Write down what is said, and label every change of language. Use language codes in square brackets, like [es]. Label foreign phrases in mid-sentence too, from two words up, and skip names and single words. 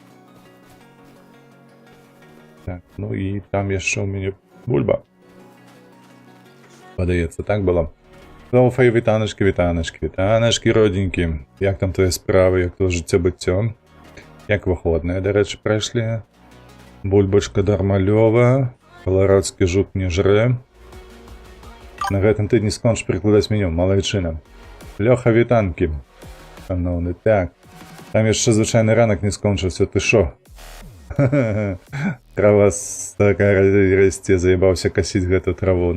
[uk] Так, ну і там ще у мене бульба. Подається, так було? Зофай, вітаночки, родненькі. Як там твої справи, як твоє життя-буття? Як виходне, до речі, пройшли? Бульбочка нормальова, колорадський жук не жре. [be] На гэтым тыдні скончиш перекладаць меню, малайчына. [uk] Лёха, вітанки. Шановний, так. [be] Там яшчэ звычайны ранак не скончыўся, ты шо? Трава такая расце, заебаўся касіць гэту траву.